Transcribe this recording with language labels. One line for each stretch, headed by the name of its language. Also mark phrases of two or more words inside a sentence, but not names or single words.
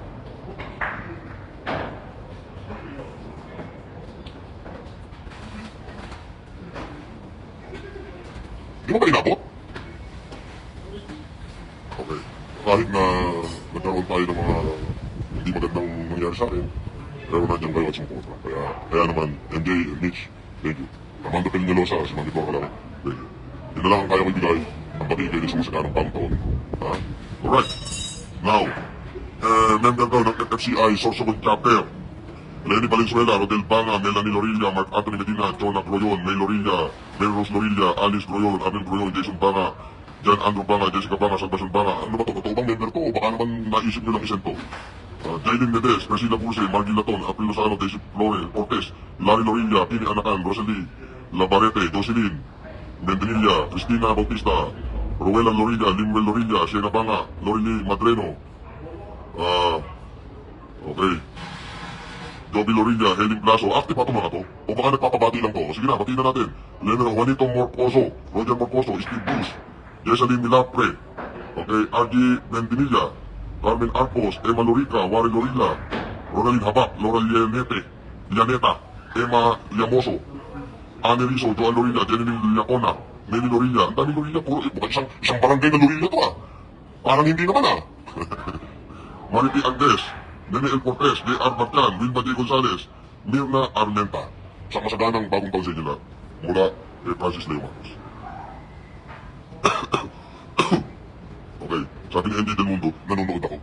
Filipino: Di mo ba inabot? Okay. Kahit na nagkaroon tayo ng mga hindi magandang nangyari sa akin, pero nandiyan kayo at sumuporta. Kaya naman, MJ, Mitch,
English: thank you.
Filipino: Amanda Peñalosa, si Manny Torcalao,
English: thank you.
Filipino: Yun na lang ang kaya ko ibigay ang pag-ibigay sa masaganang bagong taon. Alright. Now, member daw ng FFCI Sorsogon Chapter. Lenny Valenzuela, Rodel Banga, Melanie Lorilla, Mark Anthony Medina, Jonah Groyon, May Lorilla, Mel Rose Lorilla, Alice Groyon, Abel Groyon, Jason Banga, John Andrew Banga, Jessica Banga, Salvacion Banga. Ano ba ito? Totoo bang member to? O baka naman naisip nyo lang isent to? Jaylin Medes, Priscilla Pulse, Margie Laton, April Lozano, Daisy Flore, Cortez, Larry Lorilla, Pini Anacan, Rosalie, Labarete, Jocelyn, Mendenilla, Cristina Bautista, Rowella Lorilla, Limwell Lorilla, Siena Banga, Lorily Madreno, okay. Joby Lorilla, Helen Blaso, active pa ito mga to? O baka nagpapabati lang to? Sige na, batiin na natin. Leonel Juanito Morcoso, Roger Morcoso, Steve Bruce, Jessalyn Milapre, okay, RG Mendenilla, Carmen Arcos, Emma Lorica, Wari Lorilla, Ronaldin Habak, Laura Llaneta, Emma Llamoso, Anne Rizzo, Joan Lorilla, Jenny Llacona, Nelly Lorilla. Ang dami Lorilla, puro isang barangay na Lorilla to ah. Parang hindi naman ah. Mariti Andes, Nene El Cortez, J.R. Bartian, Wilma J. Gonzalez, Mirna Armenta. Sa masaganang bagong taon sa inyo lahat. Mula kay Francis Leo Marcos. Okay, sabi ni MJ Del Mundo, nanonood ako.